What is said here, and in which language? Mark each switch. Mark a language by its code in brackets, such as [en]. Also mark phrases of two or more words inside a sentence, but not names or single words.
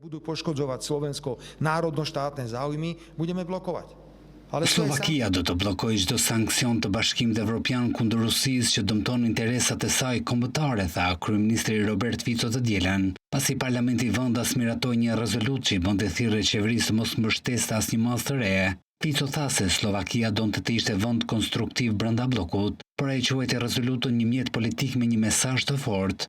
[sk] Budu poškodzovať Slovensko, národnú štát, ten záujmy, budeme blokovať. [sq] Slovakia do të bllokojë çdo sankcion të Bashkimit Evropian kundër Rusisë që dëmton interesat e saj kombëtare, tha kryeministri Robert Fico të dielën, pasi parlamenti vendas miratoi një rezolutë që i bënte thirrje qeverisë të mos mbështesë asnjë masë të re. Fico tha se Slovakia donte të ishte vend konstruktiv brenda bllokut, por ai quajti rezolutën një mjet politik me një mesazh të fortë.